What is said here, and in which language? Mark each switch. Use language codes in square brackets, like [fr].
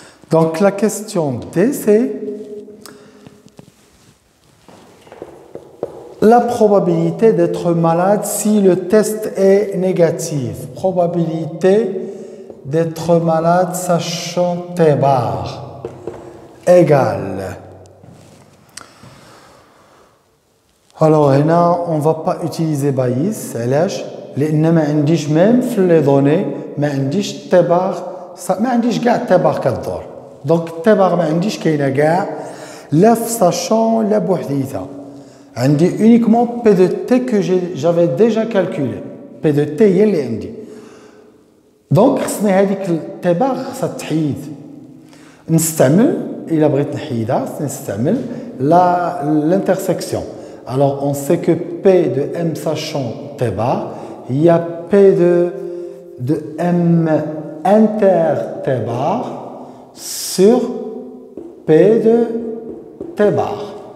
[fr] Donc la question D, c'est la probabilité d'être malade si le test est négatif. Probabilité d'être malade sachant T bar égale. Alors là, on ne va pas utiliser Bayes. [ar] لأن ما عنديش même في [fr] les données [ar] ما عنديش T bar ما عنديش كاع T bar كدور. Donc T bar ما عنديش كاينه كاع لا في sachant لا بوحديتها. عندي [fr] uniquement P de T que j'avais déjà calculé. [ar] P de T هي اللي عندي. Donc خصني هذيك T bar خصها تحيد. نستعمل إلا بغيت نحيدها نستعمل l'intersection. [fr] Alors on sait que P de M sachant T bar, il y a P de M inter T bar sur P de T bar.